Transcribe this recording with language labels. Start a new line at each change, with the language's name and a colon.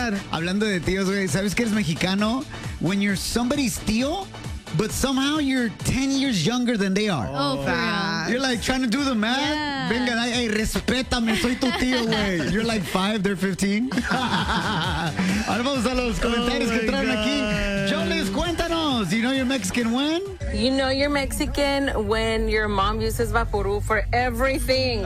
Spanish: Hablando de tíos, güey, ¿sabes que eres mexicano?
English: When you're somebody's tío, but somehow you're 10 years younger than they are. Oh, facts. You're like trying to do the math. Yeah.
Spanish: Venga, hey, respétame, soy tu tío, güey.
English: You're like 5, they're 15.
Spanish: Ahora vamos a los comentarios que entraron aquí.
English: Jones, cuéntanos. You know you're Mexican when? You know you're Mexican when your mom uses Vaporub for everything.